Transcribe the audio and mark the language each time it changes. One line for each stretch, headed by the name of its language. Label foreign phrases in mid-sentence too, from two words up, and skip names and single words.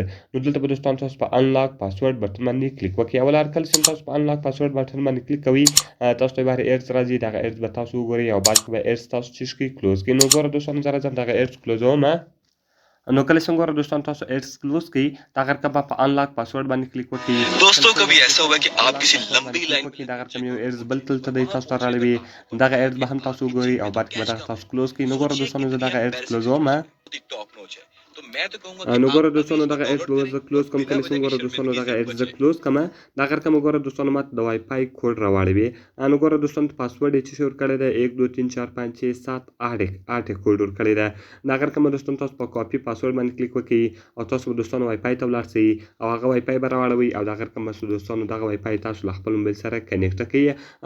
Pashto: نو دلته به دوستانو تاسو په
English: unlock password button
Pashto: باندې کلیک وکړئ. او کله چې تاسو په
English: unlock password button
Pashto: باندې کلیک کوئ تاسو ته بهر ایرز راځي دغه ایرز به تاسو وګورئ او بعد کې به ایرز تاسو چیش کړئ کلوز کړئ. نو ګوره دوستانو زه راځم دغه ایرز کلوزوم. نو کله چې ګوره دوستانو تاسو ایرز کلوز کړئ دغه رقم په
English: unlock password
Pashto: باندې کلیک وکړئ.
Hindi: दोस्तों कभी ऐसा हुआ कि आप किसी लंबी लाइन
Pashto: دغه رقم یو ایرز بل دلته دی تاسو ته راړوي دغه ایرز به هم تاسو وګورئ او بعد کې به دغه تاسو کلوز کړئ. نو ګوره دوستانو زه دغه ایرز کلوزوم.
English: top notch
Hindi: है तो मैं तो कहूंगा
Pashto: نو ګوره دوستانو دغه ایرز زه کلوز کوم. کله چې ګوره دوستانو دغه ایرز زه کلوز کوم دغه رقم ګوره دوستانو ماته د
English: Wi-Fi code
Pashto: راواړوي. نو ګوره دوستانو پاسورډ یې چې ورکړی دی 1 2 3 4 5 6 7 8 کوډ ورکړی دی. دغه رقم دوستانو تاسو په
English: copy password
Pashto: باندې کلیک وکړئ او تاسو دوستانو وای فای ته ولاړ شئ او هغه وای فای به راواړوي او دغه رقم دوستانو دغه وای فای تاسو له خپل موبایل سره کنیکټ کړئ.